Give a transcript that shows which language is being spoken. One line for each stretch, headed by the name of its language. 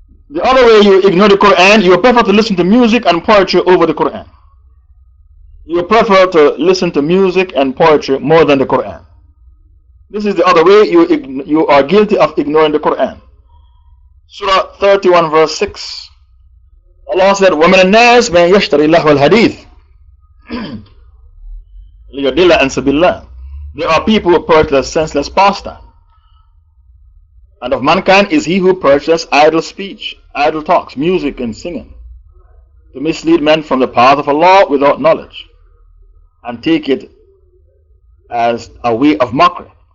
English: The other way you ignore the Quran, you prefer to listen to music and poetry over the Quran. You prefer to listen to music and poetry more than the Quran. This is the other way you are guilty of ignoring the Quran. Surah 31 verse 6. Allah said,
Arabic: وَمِنَ النَّاسِ مَنْ يَشْتَرِي لَهْوَ الْحَدِيثِ لِيُضِلَّ عَنْ سَبِيلِ اللَّهِ.
English: There are people who purchase senseless pastime. And of mankind is he who purchases idle speech, idle talks, music and singing, to mislead men from the path of Allah without knowledge, and take it as a way of mockery.